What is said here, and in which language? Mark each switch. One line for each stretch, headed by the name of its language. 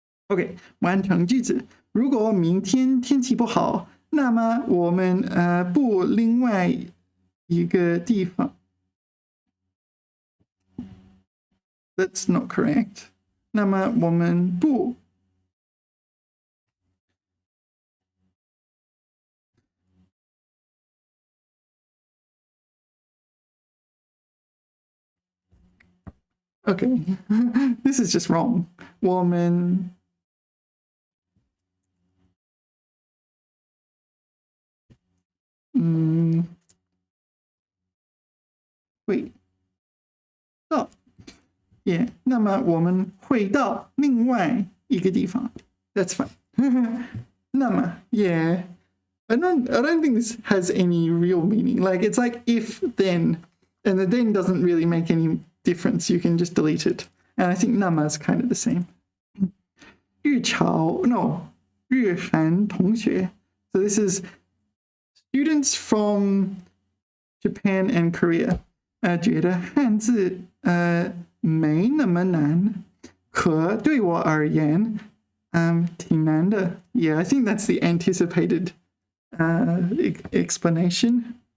Chinese: OK 完成句子如果明天天气不好那么我们不另外一个地方
English: That's not correct
Chinese: 那么我们不
English: Okay, this is just wrong.
Chinese: 我们会到 Yeah, 那么我们会到另外一个地方
English: That's fine. 那么 Yeah, I don't think this has any real meaning. Like it's like if then, and the then doesn't really make any difference. You can just delete it. And I think 那么 is kind of the same.
Chinese: 日韩同学
English: So this is students from Japan and Korea
Chinese: 觉得汉字没那么难可对我而言挺难的
English: Yeah, I think that's the anticipated explanation